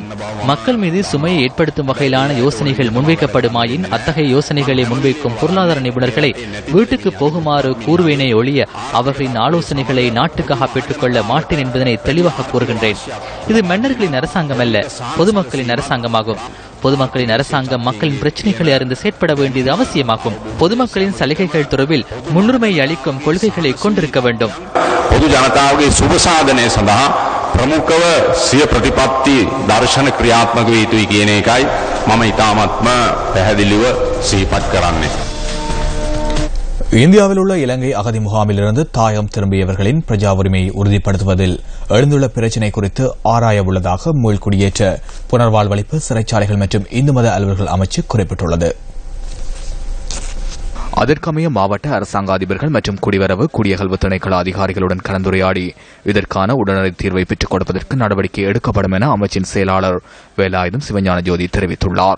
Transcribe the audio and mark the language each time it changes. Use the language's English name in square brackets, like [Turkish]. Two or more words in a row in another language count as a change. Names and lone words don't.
[Tamil] மக்கள் மீது சுமையை ஏற்படுத்தும் வகையிலான யோசனைகள் முன்வைக்கப்படுமாயின் அத்தகைய யோசனைகளை முன்வைக்கும் பொருளாதார நிபுணர்களை வீட்டுக்கு போகுமாறு கூறுவேனே ஒழிய அவர்களின் ஆலோசனைகளை நாட்டுக்காக பெற்றுக்கொள்ள மாட்டேன் என்பதனை தெளிவாக கூறுகின்றேன். இது மன்னர்களின் அரசாங்கம் அல்ல, பொதுமக்களின் அரசாங்கமாகும். பொதுமக்களின் அரசாங்கம் மக்களின் பிரச்சனைகளை அறிந்து செயற்பட வேண்டியது அவசியமாகும். பொதுமக்களின் சலுகைகள் தொடர்பில் முன்னுரிமை அளிக்கும் கொள்கைகளை கொண்டிருக்க வேண்டும். பொது ஜனதாவுடைய சுபசாதனை [Sinhala] සඳහා ප්‍රමුඛව සිය ප්‍රතිපත්ති දර්ශන ක්‍රියාත්මක වේ යුතුයි කියන එකයි මම ඉතාමත්ම පැහැදිලිව සිහිපත් කරන්නේ. [Tamil] இந்தியாவில் உள்ள இலங்கை அகதி முகாமிலிருந்து தாயகம் திரும்பியவர்களின் பிரஜா உரிமையை உறுதிப்படுத்துவதில் எழுந்துள்ள பிரச்சினை குறித்து ஆராய உள்ளதாக மீள்குடியேற்ற புனர்வாழ்வளிப்பு சிறைச்சாலைகள் மற்றும் இந்து மத அலுவலர்கள் அமைச்சு குறிப்பிட்டுள்ளது. அதற்கமைய மாவட்ட அரசாங்க அதிபர்கள் மற்றும் குடிவரவு குடியகல்வு திணைக்கள அதிகாரிகளுடன் கலந்துரையாடி இதற்கான உடனடி தீர்வை பெற்றுக் கொடுப்பதற்கு நடவடிக்கை எடுக்கப்படும் என அமைச்சின் செயலாளர் வேலாயுதம் சிவஞான ஜோதி தெரிவித்துள்ளார்.